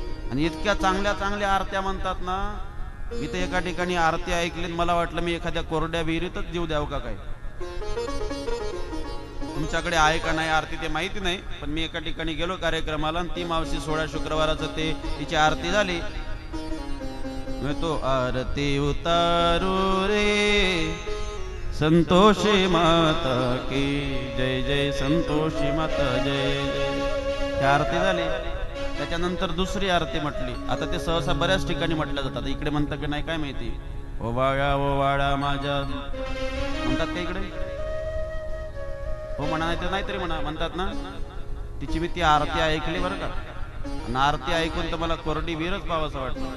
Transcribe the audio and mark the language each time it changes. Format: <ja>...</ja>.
<mr>आणि इतक्या चांगल्या आरत्या म्हणतात ना. मी तर एका ठिकाणी आरती ऐकली, मला वाटलं मी एखाद्या कोरड्या विहिरीतच जीव द्यावं का काय. तुमच्याकडे आहे का नाही आरती ते माहिती नाही, पण मी एका ठिकाणी गेलो कार्यक्रमाला, आणि ती मावशी 16 शुक्रवाराचं तिची आरती झाली.</mr> <hi>मैं तो आरती उतारू रे, संतोषी माता की जय जय, संतोषी माता जय जय.</hi> <mr>ती आरती झाली. त्याच्यानंतर दुसरी आरती म्हटली. आता ते सहसा बऱ्याच ठिकाणी म्हटलं जातात. इकडे म्हणतात की नाही काय माहिती. ओ वाळा माझ्या म्हणतात का इकडे? हो म्हणा, नाही तर नाहीतरी म्हणतात ना. तिची मी ती आरती ऐकली बरं का, आणि आरती ऐकून तर मला कोरडी विहीरच पावासं वाटतं.</mr>